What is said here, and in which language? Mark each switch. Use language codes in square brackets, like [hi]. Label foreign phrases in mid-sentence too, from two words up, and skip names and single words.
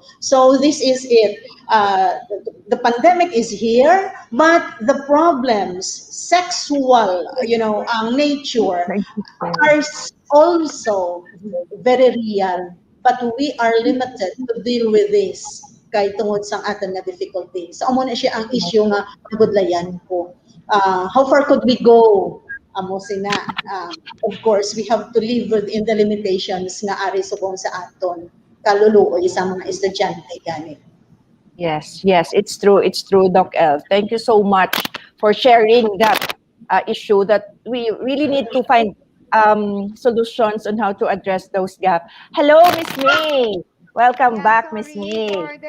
[en] So this is it. The pandemic is here, but the problems, sexual, ang nature, are also very real. But we are limited to deal with this [hil] kay tungod sang aton nga [en] difficulty. [hil] So amo na siya ang issue nga nagudlayan ko. [en] How far could we go? [hil] Amo sina. [en] Of course, we have to live within the limitations [hil] nga ari subong sa aton kaluluoy sa mga estudyante gani. [en] Yes, yes, it's true. It's true, Doc El. Thank you so much for sharing that issue that we really need to find solutions on how to address those gaps. Hello, Miss May. Welcome back, Miss May. For the